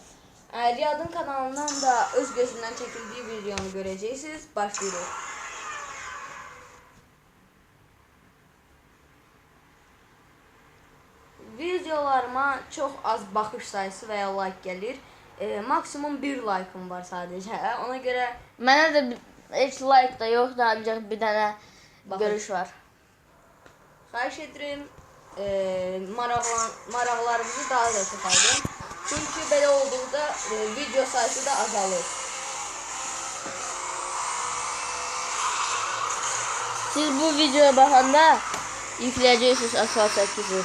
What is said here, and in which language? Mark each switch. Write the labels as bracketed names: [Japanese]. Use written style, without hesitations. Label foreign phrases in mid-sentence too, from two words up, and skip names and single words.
[Turkish] Riyad'ın kanalından da öz gözünden çekildiği videonu göreceksiniz. Başlıyoruz. Videolarıma çok az bakış sayısı veya like gelir. Maksimum 1 like'ım var sadece. [Azerbaijani] Ona göre Mənə də heç like da yoxdur, ancaq bir dənə görüş var. xahiş ederim maraqlarınızı daha da çoxaldın. Çünkü belə olduğunda video sayısı da azalır. Siz bu videoya baxanda yükləyəcəksiniz Asfalt 8'i.